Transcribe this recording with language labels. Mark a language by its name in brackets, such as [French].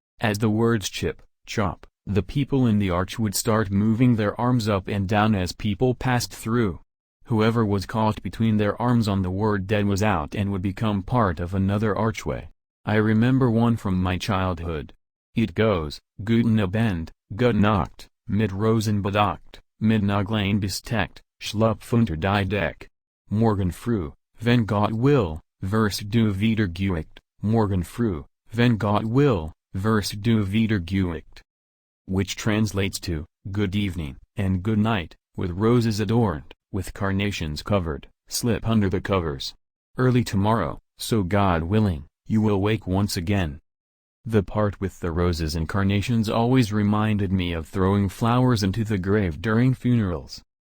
[English] As the words chip, chop, the people in the arch would start moving their arms up and down as people passed through. Whoever was caught between their arms on the word dead was out and would become part of another archway. I remember one from my childhood. It goes, [German] Guten Abend, gut Nacht, mit Rosen bedeckt, mit Naglein besteckt, schlupf unter die Deck. Morgen früh, wenn Gott will, wirst du wieder geweckt, morgen früh, wenn Gott will, wirst du wieder geweckt. [English] Which translates to, good evening, and good night, with roses adorned, with carnations covered, slip under the covers. Early tomorrow, so God willing, you will wake once again. The part with the roses and carnations always reminded me of throwing flowers into the grave during funerals.